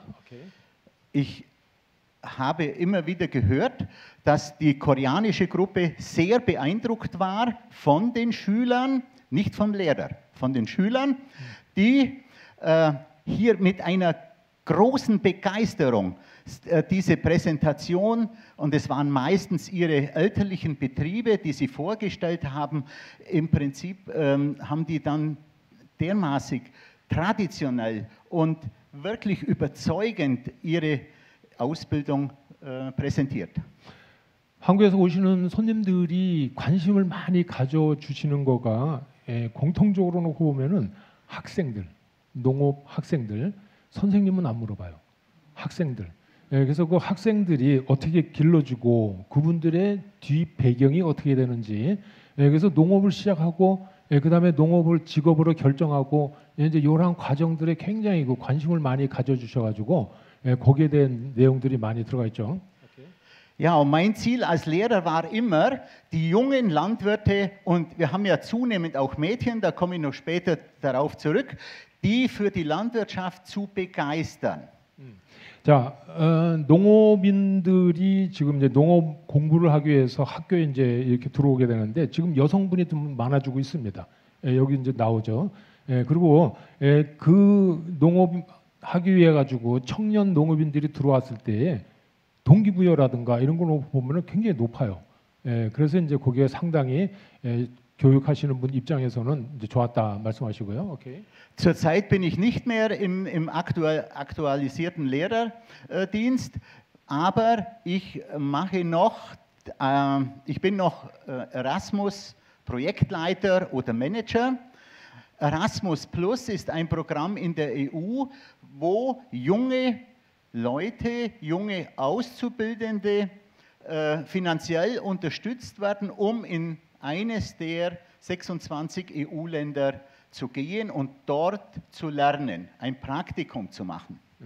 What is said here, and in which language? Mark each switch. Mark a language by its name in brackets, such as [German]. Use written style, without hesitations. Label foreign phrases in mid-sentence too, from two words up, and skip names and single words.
[German] Okay. Ich habe immer wieder gehört, dass die koreanische Gruppe sehr beeindruckt war von den Schülern, nicht vom Lehrer, von den Schülern, die hier mit einer großen Begeisterung diese Präsentation, und es waren meistens ihre elterlichen Betriebe, die sie vorgestellt haben, im Prinzip haben die dann dermaßen traditionell und wirklich überzeugend ihre Ausbildung präsentiert. [Korean] 한국에서 오시는 손님들이 관심을 많이 가져주시는 거가 공통적으로 놓고 보면은 학생들, 농업 학생들, 선생님은 안 물어봐요. 학생들. 그래서 그 학생들이 어떻게 길러지고 그분들의 뒤 배경이 어떻게 되는지, 그래서 농업을 시작하고 그 다음에 농업을 직업으로 결정하고 이제 이러한 과정들에 굉장히 그 관심을 많이 가져주셔가지고 거기에 대한 내용들이 많이 들어가 있죠. [German] Ja, und mein Ziel als Lehrer war immer, die jungen Landwirte, und wir haben ja zunehmend auch Mädchen, da komme ich noch später darauf zurück, die für die Landwirtschaft zu begeistern. [Korean] 자, 농업인들이 지금 이제 농업 공부를 하기 위해서 학교에 이제 이렇게 들어오게 되는데 지금 여성분이 좀 많아지고 있습니다. 여기 이제 나오죠. 그리고 그 농업 하기 위해 가지고 청년 농업인들이 들어왔을 때 동기부여라든가 이런 걸 보면은 굉장히 높아요. 그래서 이제 거기에 상당히 교육하시는 분 입장에서는 이제 좋았다 말씀하시고요. 오케이. [German] Zurzeit bin ich nicht mehr im aktualisierten Lehrerdienst, aber ich bin noch Erasmus Projektleiter oder Manager. Erasmus Plus ist ein Programm in der EU, wo junge Leute, junge Auszubildende finanziell unterstützt werden, um in eines der 26 EU-Länder zu gehen und dort zu lernen, ein Praktikum zu machen.